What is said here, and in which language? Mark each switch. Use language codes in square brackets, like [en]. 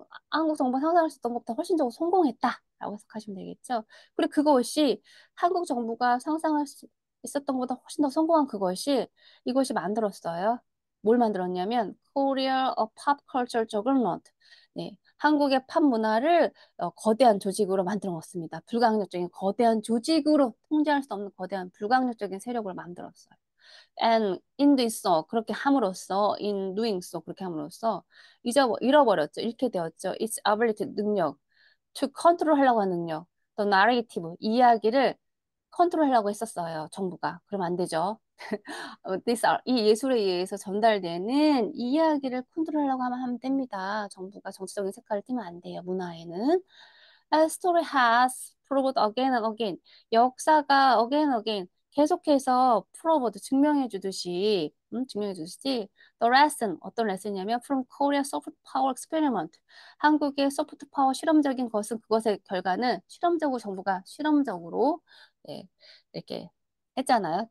[ko] 한국 정부가 상상할 수 있던 것보다 훨씬 더 성공했다라고 해석하시면 되겠죠. 그리고 그것이 한국 정부가 상상할 수 있었던 것보다 훨씬 더 성공한 이것이 만들었어요. 뭘 만들었냐면 [en] Korea a Pop Culture Juggernaut. [ko] 네, 한국의 팝 문화를 거대한 조직으로 만들어 놓습니다. 불가항력적인 거대한 조직으로 통제할 수 없는 거대한 불가항력적인 세력을 만들었어요. [en] and in doing so [ko] 그렇게 함으로써 [en] in doing so [ko] 그렇게 함으로써 잃어버렸죠. 잃게 되었죠. [en] its ability [ko] 능력 [en] to control [ko] 하려고 하는 능력 또 narrative 이야기를 컨트롤하려고 했었어요. 정부가. 그러면 안 되죠. 이 예술에 의해서 전달되는 이 이야기를 컨트롤하려고 하면 됩니다. 정부가 정치적인 색깔을 띠면 안 돼요. 문화에는. [en] A story has proved again and again. [ko] 역사가 [en] again and again [ko] 계속해서 프로보드 증명해 주듯이 증명해 주듯이 [en] the lesson [ko] 어떤 레슨이냐면 [en] from Korea soft power experiment [ko] 한국의 소프트 파워 실험적인 것은 그것의 결과는 실험적으로 정부가 실험적으로 네, 이렇게 했잖아요.